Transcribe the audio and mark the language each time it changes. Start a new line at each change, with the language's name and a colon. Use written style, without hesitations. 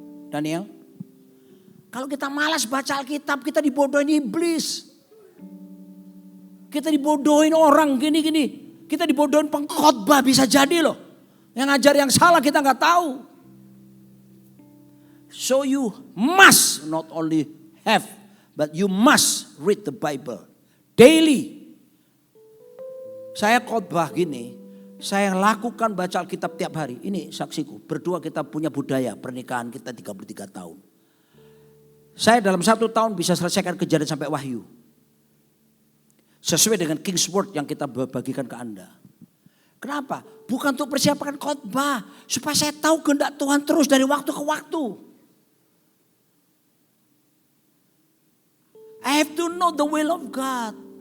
Indonesian: Daniel, kalau kita malas baca Alkitab, kita dibodohin iblis. Kita dibodohin orang gini-gini. Kita dibodohin pengkhotbah bisa jadi loh. Yang ngajar yang salah kita nggak tahu.
English: So you must not only have, but you must read the Bible daily.
Indonesian: Saya khotbah gini, saya lakukan baca Alkitab tiap hari. Ini saksiku, berdua kita punya budaya pernikahan kita 33 tahun. Saya dalam 1 tahun bisa selesaikan Kejadian sampai Wahyu. Sesuai dengan King's Word yang kita bagikan ke Anda. Kenapa? Bukan untuk persiapkan khotbah. Supaya saya tahu kehendak Tuhan terus dari waktu ke waktu.
English: I have to know the will of God.